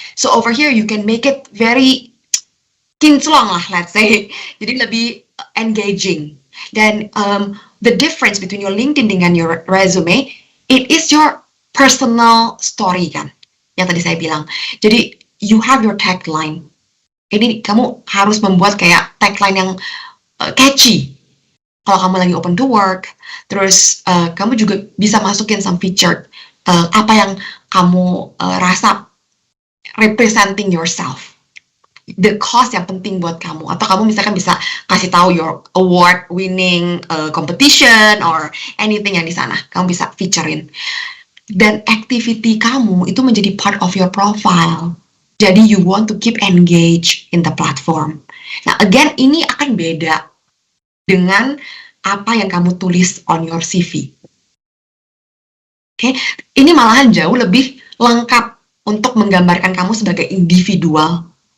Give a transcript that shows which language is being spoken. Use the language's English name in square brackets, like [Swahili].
[English] So over here you can make it very [Indonesian] kinclong lah, [English] let's say. [Indonesian] Jadi lebih [English] engaging. [Indonesian] Dan [English] the difference between your LinkedIn [Indonesian] dengan [English] your resume, it is your personal story [Indonesian] kan, yang tadi saya bilang. Jadi [English] you have your tagline. [Indonesian] Jadi kamu harus membuat kayak tagline yang catchy. Kalau kamu lagi [English] open to work, [Indonesian] terus kamu juga bisa masukin [English] some feature [Indonesian] apa yang kamu rasa [English] representing yourself, the cause [Indonesian] yang penting buat kamu, atau kamu misalkan bisa kasih tahu [English] your award winning competition or anything [Indonesian] yang di sana, kamu bisa featurein. Dan activity kamu itu menjadi [English] part of your profile. [Indonesian] Jadi [English] you want to keep engaged in the platform. [Indonesian] Nah, again ini akan beda dengan apa yang kamu tulis [English] on your CV. [Indonesian] Oke, ini malahan jauh lebih lengkap untuk menggambarkan kamu sebagai individual.